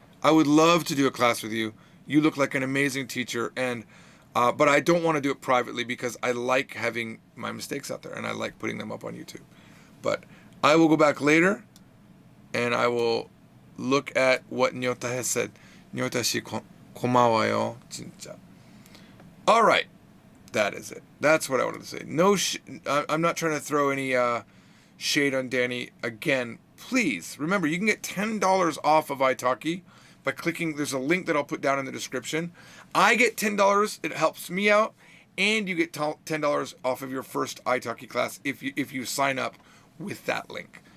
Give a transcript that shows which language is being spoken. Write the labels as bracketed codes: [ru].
[en] I would love to do a class with you. You look like an amazing teacher, and but I don't want to do it privately because I like having my mistakes out there, and I like putting them up on YouTube. But I will go back later, and I will look at what Nyota has said. [ko] Nyota 씨 고마워요, 진짜. [en] All right. That is it. That's what I wanted to say. No, I'm not trying to throw any shade on Danny. Again, please remember you can get $10 off of italki by clicking. There's a link that I'll put down in the description. I get $10. It helps me out, and you get $10 off of your first italki class if you sign up with that link.